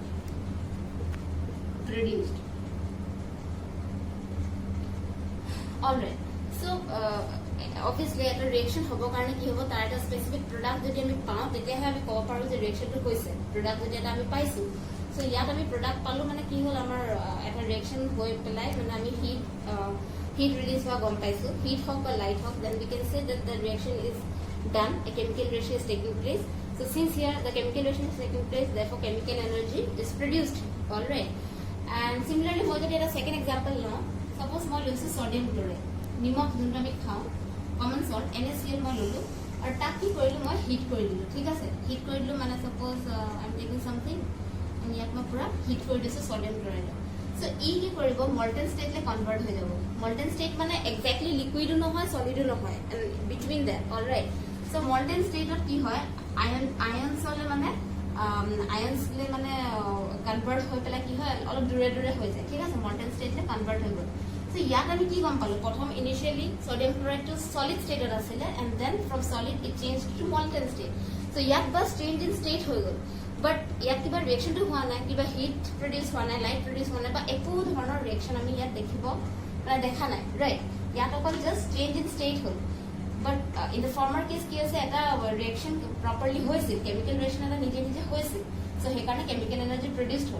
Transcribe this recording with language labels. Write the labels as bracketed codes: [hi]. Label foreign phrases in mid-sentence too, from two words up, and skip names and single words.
[en] produced alright so obviously [as] এটা ৰিয়েকশন হ'ব কাৰণে কি হ'ব তাৰ এটা [en] specific product [as] যদি আমি পাওঁ তেতিয়াহে আমি ক'ব পাৰো যে ৰিয়েকশনটো হৈছে প্ৰডাক্ট যদি আমি পাইছো সো ইয়াত আমি প্ৰডাক্ট পালো মানে কি হ'ল আমাৰ এটা ৰিয়েকশন হৈ পেলাই মানে আমি [en] heat release [as] হোৱা গম পাইছো হিট হওক বা লাইট হওক [en] then we can say that the reaction is done a chemical reaction is taking place so since here the chemical reaction is taking place therefore chemical energy is produced all right and similarly [as] মই যদি এটা [en] second example [as] লওঁ suppose মই লৈছো [en] sodium chloride [as] নিমখ যোনটো আমি খাওঁ [en] common salt NaCl [as] মই ললো আৰু তাক কি কৰিলো মই হিট কৰি দিলো ঠিক আছে হিট কৰি দিলো মানে [en] suppose I am taking something and [as] ইয়াত মই পুৰা হিট কৰি দিছো [en] sodium chloride so [as] ই কি কৰিব [en] molten state [as] কনভাৰ্ট হৈ যাব [en] molten state [as] মানে [en] exactly liquid [as] নহয় সলিডো নহয় [en] between that alright so molten state [as] কি হয় আয়নছলে মানে আয়নছলে মানে কনভাৰ্ট হৈ পেলাই কি হয় অলপ দূৰে হৈ যায় ঠিক আছে [en] molten state convert [as] হৈ গ'ল So ইয়াত আমি কি গম পালো প্ৰথম [en] initially sodium chloride to solid state [as] আছিল [en] and then from solid it changed to molten state. [as] So ইয়াত বাস [en] change in state [as] হৈ গল, বাট ইয়াত কিবা ৰিয়েকশনটো হোৱা নাই, কিবা [en] heat produce [as] হোৱা নাই, [en] light produce [as] হোৱা নাই, বা একো ধৰণৰ ৰিয়েকশন আমি ইয়াত দেখিব দেখা নাই, ৰাইট? ইয়াত অকল [en] just change in state [as] হ'ল। [en] but in the former case [as] কি আছে, এটা ৰিয়েকশন প্ৰপাৰলি হৈছিল, [en] chemical reaction [as] এটা নিজে নিজে হৈছিল, সো সেইকাৰণে [en] chemical energy produced [as] হ'ল।